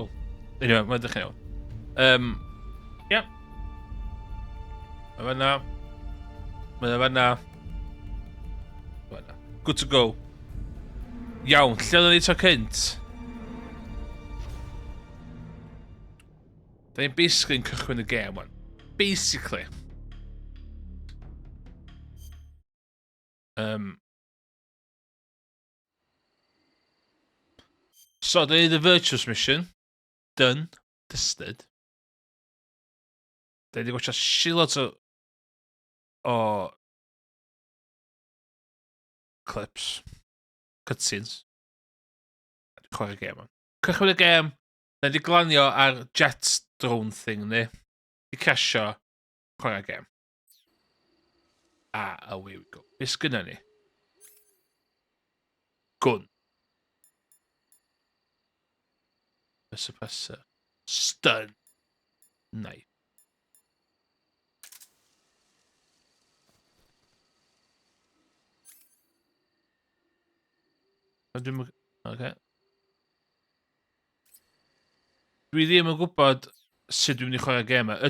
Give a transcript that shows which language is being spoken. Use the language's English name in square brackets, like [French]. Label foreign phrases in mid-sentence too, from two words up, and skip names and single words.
[Welsh] Anyway, mae'n dechrau iawn. Ia. Mae fanna. Mae fanna. [English] Good to go. [Welsh] Iawn, lle oedd ni to cynt? Da ni'n basically yn cychwyn y game wan. Basically. So, da ni the Virtuous Mission. [English] Done. Dusted. [Welsh] Da ni wedi gwachio shitloads o clips. Cutscenes. Chwarae gêm on. Cychwyn y gêm. Da ni wedi glanio ar [English] jet drone thing [Welsh] ni. Di casio. Chwarae gêm. [English] Away we go. [Welsh] Be sgynna ni? [English] Gun. A suppressor. Stun. Knife. Okay. [Welsh] Dwi ddim yn gwybod sut dwi'n mynd i chwarae gêm yma.